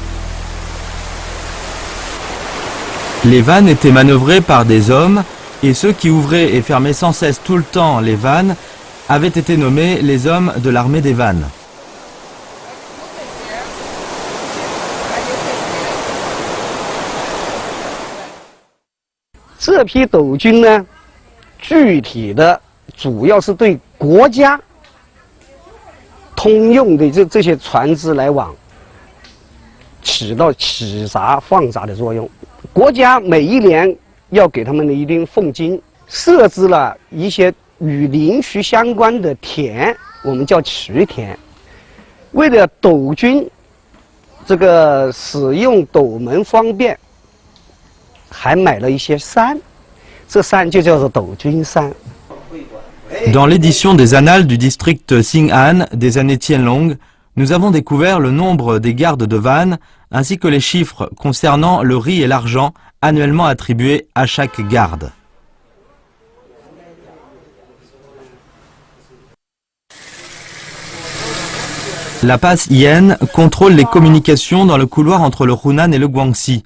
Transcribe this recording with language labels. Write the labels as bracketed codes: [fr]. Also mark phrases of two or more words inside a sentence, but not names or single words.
[fr] Les vannes étaient manœuvrées par des hommes et ceux qui ouvraient et fermaient sans cesse tout le temps les vannes avaient été nommés les hommes de l'armée des vannes. [zh] Ce 批斗军呢，具体的主要是对国家通用的这些船只来往起到起闸放闸的作用。国家每一年要给他们的一定俸金，设置了一些与林区相关的田，我们叫渠田。为了斗军这个使用斗门方便，还买了一些山，这山就叫做斗军山。 [fr] Dans l'édition des annales du district Xing'an des années Qianlong, nous avons découvert le nombre des gardes de vannes ainsi que les chiffres concernant le riz et l'argent annuellement attribués à chaque garde. La passe Yen contrôle les communications dans le couloir entre le Hunan et le Guangxi.